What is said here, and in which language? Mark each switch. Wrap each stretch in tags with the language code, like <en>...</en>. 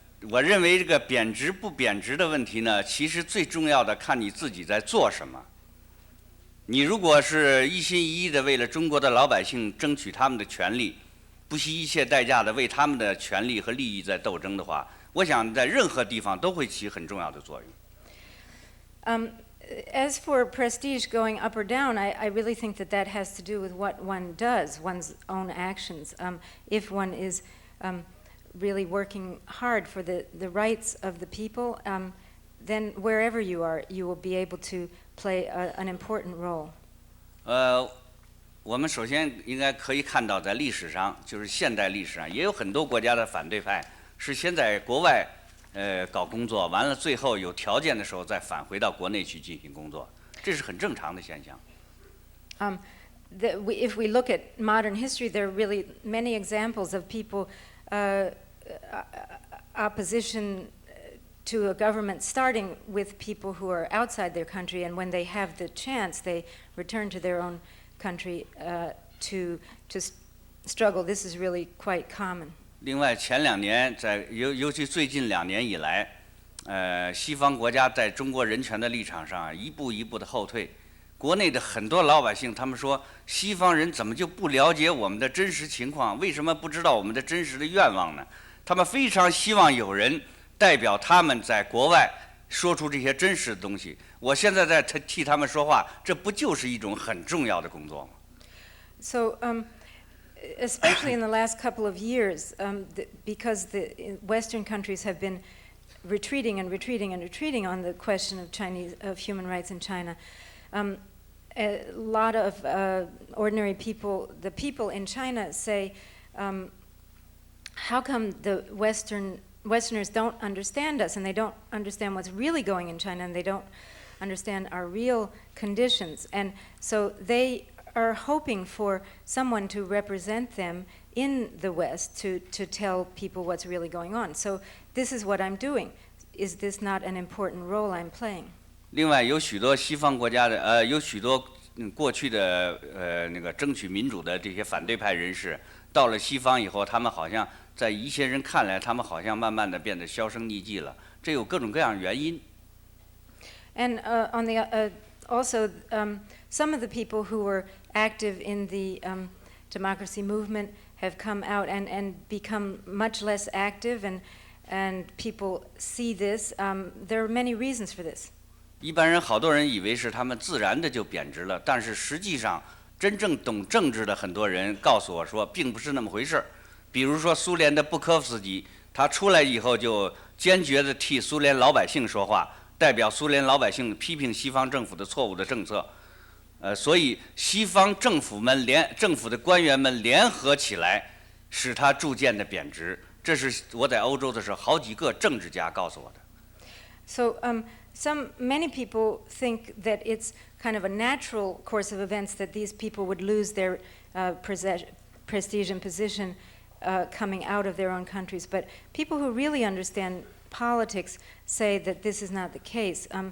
<zh>我认为这个贬值不贬值的问题呢，其实最重要的看你自己在做什么。你如果是一心一意的为了中国的老百姓争取他们的权利，不惜一切代价的为他们的权利和利益在斗争的话，我想在任何地方都会起很重要的作用。</zh> <en>As for prestige going up or down, I really think that has to do with what one does, one's own actions. If one is really working hard for the rights of the people, then wherever you are, you will be able to play an important role.</en> <zh>我们首先应该可以看到，在历史上，就是现代历史上，也有很多国家的反对派是先在国外搞工作，完了最后有条件的时候再返回到国内去进行工作，这是很正常的现象。</zh> <en>If we look at modern history, there are really many examples of people opposition to a government starting with people who are outside their country, and when they have the chance, they return to their own country to struggle. This is really quite common.</en> <zh>另外，前2年尤其最近2年以来，西方国家在中国人权的立场上一步一步的后退。国内的很多老百姓，他们说西方人怎么就不了解我们的真实情况？为什么不知道我们的真实的愿望呢？他们非常希望有人代表他们在国外说出这些真实的东西。我现在在替他们说话，这不就是一种很重要的工作吗？</zh> <en>So, especially in the last couple of years, because the Western countries have been retreating and retreating and retreating on the question of human rights in China. A lot of ordinary people, the people in China say, how come the Westerners don't understand us, and they don't understand what's really going in China, and they don't understand our real conditions. And so they are hoping for someone to represent them in the West to tell people what's really going on. So this is what I'm doing. Is this not an important role I'm playing?</en> <zh>另外，有许多西方国家的有许多过去的那个争取民主的这些反对派人士，到了西方以后，他们好像在一些人看来，他们好像慢慢的变得销声匿迹了。这有各种各样的原因。</zh> <en>And on the also some of the people who were active in the democracy movement have come out and become much less active, and people see this. There are many reasons for this.</en> <zh>一般人好多人以为是他们自然的就贬值了，但是实际上真正懂政治的很多人告诉我说，并不是那么回事儿。比如说苏联的布科夫斯基，他出来以后就坚决地替苏联老百姓说话，代表苏联老百姓批评西方政府的错误的政策。所以西方政府的官员们联合起来，使他逐渐的贬值。这是我在欧洲的时候，好几个政治家告诉我的。</zh> <en>So many people think that it's kind of a natural course of events that these people would lose their prestige and position coming out of their own countries. But people who really understand politics say that this is not the case.</en>